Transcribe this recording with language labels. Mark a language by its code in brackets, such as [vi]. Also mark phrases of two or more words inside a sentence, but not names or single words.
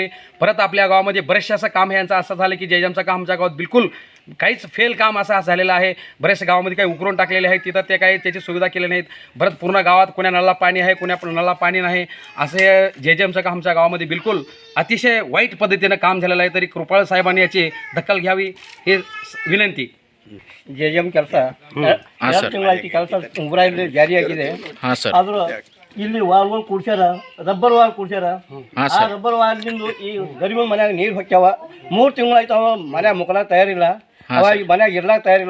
[mr] परत आपल्या गावामध्ये बरेचसे असं काम यांचं असं झालं की जयजमचं काम आमच्या गावात बिलकुल काहीच फेल काम असं झालेलं आहे. बरेचसे गावामध्ये काही उकरून टाकलेले आहेत, तिथं ते काही त्याची सुविधा केली नाहीत. परत पूर्ण गावात कोण्या नळाला पाणी आहे, कोण्या नळाला पाणी नाही. असे जयजमचं काम आमच्या गावामध्ये बिलकुल अतिशय वाईट पद्धतीनं काम झालेलं आहे. तरी कृपाळ साहेबांनी याची दखल घ्यावी ही विनंती. [kn] ಜೆಜೆಎಂ ಕೆಲಸ 2 ತಿಂಗಳಾಯ್ತು. ಕೆಲಸ ಊರಾಗಿ ಜಾರಿಯಾಗಿದೆ. ಆದರೂ ಇಲ್ಲಿ ವಾಲ್ಗಳು ಕೂಡ್ಸ್ಯಾರ, ರಬ್ಬರ್ ವಾಲ್ ಕೂಡ್ಸ್ಯಾರ. ಆ ರಬ್ಬರ್ ವಾಲ್ದಿಂದ ಈ ಗರಿಬ ಮನ್ಯಾಗ ನೀರು ಹೊಕ್ಕ್ಯಾವ. 3 ತಿಂಗಳಾಯ್ತು ಅವ ಮನ್ಯಾಗ ಮುಕ್ಕಲಾಗ ತಯಾರಿಲ್ಲ. ಅವ ಈ ಮನ್ಯಾಗ ಇರ್ಲಾಕ ತಯಾರಿಲ್ಲ.